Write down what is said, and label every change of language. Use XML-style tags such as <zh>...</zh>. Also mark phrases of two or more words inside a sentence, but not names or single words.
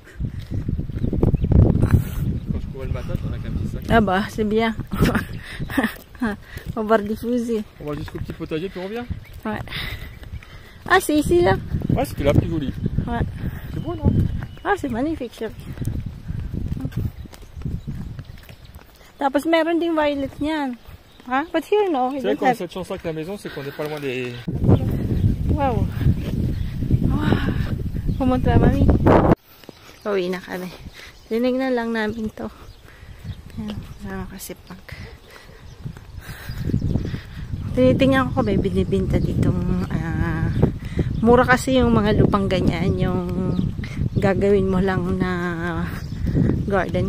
<fr>Quand je courais le matin, t'en as qu'un petit sac. Ah bah, c'est bien. On va rediffuser. On va jusqu'au petit potager puis on revient. Ouais. Ah, c'est ici là? Ouais, c'était la plus jolie. Ouais. C'est beau, non? Ah, c'est magnifique, chérie.</fr> <tl>Tapos meron ding violet niyan.</tl> <en>Huh? But here, no.</en> <fr>C'est vrai qu'on a cette chance avec la maison, c'est qu'on n'est pas loin des...</fr> <tl>Wow. Pumunta, mami. Pauwi na kami. Tinignan lang namin to. Ayan, sama kasi pag. Tinitingnan ko may binibinta ditong mura kasi yung mga lupang ganyan, yung gagawin mo lang na garden.</tl>